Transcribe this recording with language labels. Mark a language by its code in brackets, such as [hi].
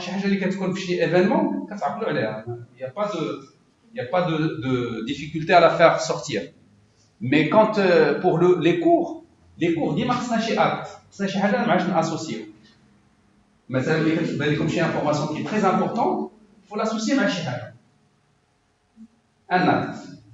[fr] Chez Hajjali, quand on fait un événement, il n'y a pas de difficulté à la faire sortir. Mais quand pour les cours, [ar] ديما خصنا شي acte, خصنا شي حاجه ما عادش ناسوسيو. مثلا اللي كتبان لكم شي [fr] information qui est très importante, il faut l'associer [ar] مع شي حاجه. [fr] Un acte.